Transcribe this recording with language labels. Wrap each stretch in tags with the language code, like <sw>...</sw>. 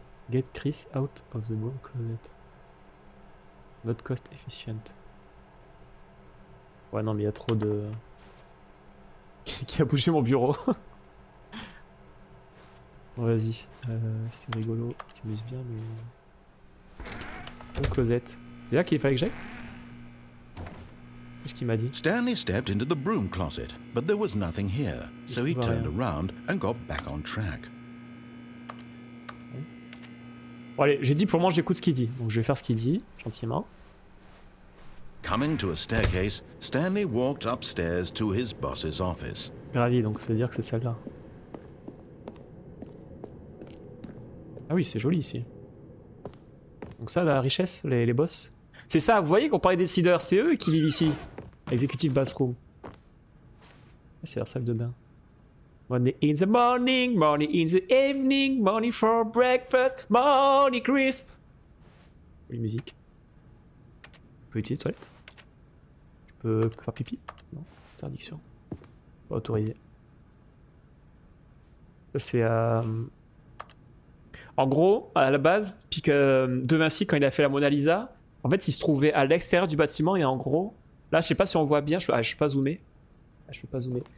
<en>Get Chris out of the broom closet. Not cost efficient.</en> <fr>Ouais non mais il y a trop de... Qui a bougé mon bureau. Bon vas-y, c'est rigolo, il s'amuse bien mais... Bon closet. C'est là qu'il fallait que j'aille? Qu'est-ce qu'il m'a dit?</fr> <en>Stanley stepped into the broom closet, but there was nothing here, so he turned around and got back on track.</en> <fr>Bon allez, j'ai dit pour moi j'écoute ce qu'il dit, donc je vais faire ce qu'il dit, gentiment.</fr> <en>Coming to a staircase, Stanley walked upstairs to his boss's office.</en> <fr>Gravi, donc ça veut dire que c'est celle-là. Ah oui, c'est joli ici. Donc ça, la richesse, les boss. C'est ça, vous voyez qu'on parlait des décideurs, c'est eux qui vivent ici.</fr> <en>Executive bathroom.</en> <fr>C'est leur salle de bain.</fr> <en>Money in the morning, money in the evening, money for breakfast, money crisp.</en> <fr>Oui, musique. Je peux utiliser les toilettes? Je peux faire pipi? Non, interdiction. Pas autorisé. Ça c'est... En gros, à la base, De Vinci, quand il a fait la Mona Lisa, en fait, il se trouvait à l'extérieur du bâtiment et en gros, là, je sais pas si on voit bien, je suis pas zoomé. Je peux pas zoomer.</fr>